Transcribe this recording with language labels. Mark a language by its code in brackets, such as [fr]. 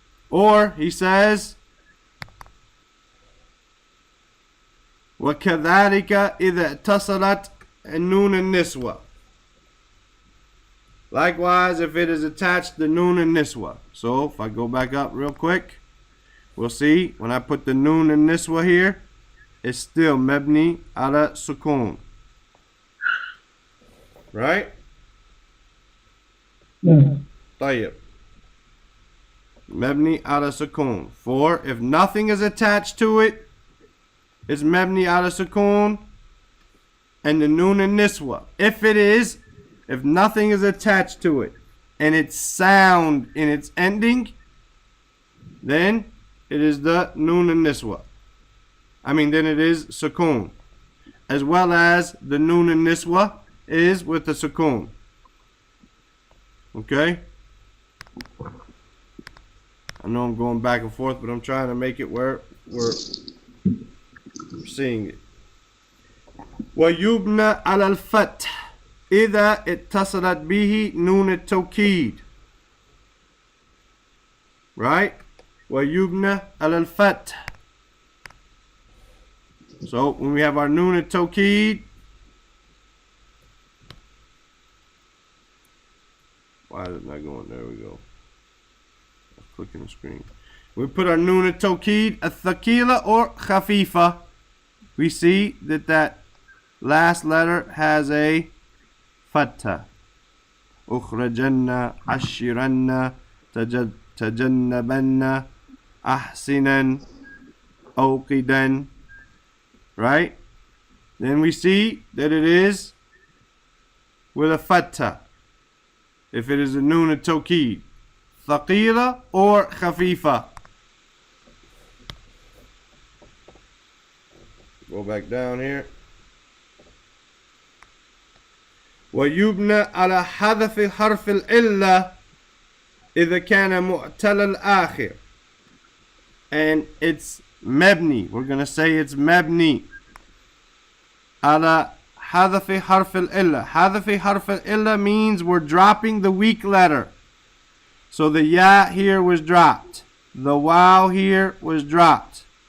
[en] Or he says, [ar] وَكَذَلِكَ إِذَا اتصلت النون النسوة. [en] Likewise, if it is attached to noon and niswa. So if I go back up real quick, we'll see when I put the noon and niswa here, it's still mabni ala sukoon. Right? [ar] طيب. Mabni ala sukoon. [en] For if nothing is attached to it, it's mabni ala sukoon and the noon and niswa. If nothing is attached to it and it's sound in its ending, then it is the noon and niswa. Then it is sukoon. As well as the noon and niswa is with the sukoon. Okay? I know I'm going back and forth, but I'm trying to make it where we're seeing it. [ar] وَيُبْنَى عَلَى الْفَتْحِ إِذَا اتصلت به نون التوكيد. [en] Right? [ar] وَيُبْنَى عَلى الْفَتْحِ. [en] So when we have our noon al-tawkid, why is it not going? There we go. I'm clicking the screen. We put our noon al-tawkid, al-thaqila or khafifa. We see that last letter has a fatha. [ar] أخرجن عشرن تجنبن أحسنا أوقدا. [en] Right? Then we see that it is with a fatha. If it is a noon al-tawkid, thaqila or khafifa. Go back down here. [ar] ويبنى على حذف حرف العلة إذا كان معتل الآخر. [en] And it's mabni. We're going to say it's mabni [ar] على حذف حرف العلة. حذف حرف العلة [en] means we're dropping the weak letter. So the ya here was dropped. The waw here was dropped.